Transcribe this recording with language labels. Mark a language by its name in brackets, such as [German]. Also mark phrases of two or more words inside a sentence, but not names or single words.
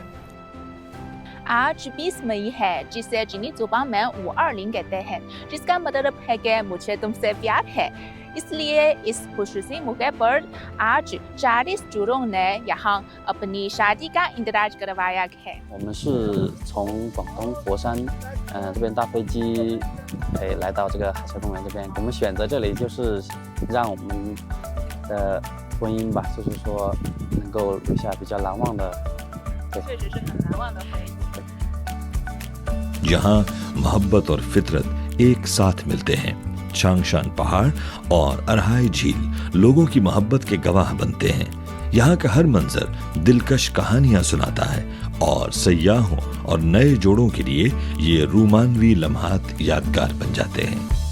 [Urdu] آج 20 مئی ہے، جسے چینی زبان میں 520 کہتے ہیں، جس کا مطلب ہے کہ مجھے تم سے پیار ہے. اس لیے اس خصوصی موقع پر آج 40 جوڑوں نے یہاں اپنی شادی کا انتظار کروایا ہے. [Chinese] 我们是从广东佛山这边搭飞机来到这个海蛇公园这边，我们选择这里就是让我们的婚姻吧，就是说能够留下比较难忘的，确实是很难忘的回忆。 [Urdu] جہاں محبت اور فطرت ایک ساتھ ملتے ہیں. چانگشان پہاڑ اور ارہائی جھیل لوگوں کی محبت کے گواہ بنتے ہیں. یہاں کا ہر منظر دلکش کہانیاں سناتا ہے اور سیاحوں اور نئے جوڑوں کے لیے یہ رومانوی لمحات یادگار بن جاتے ہیں.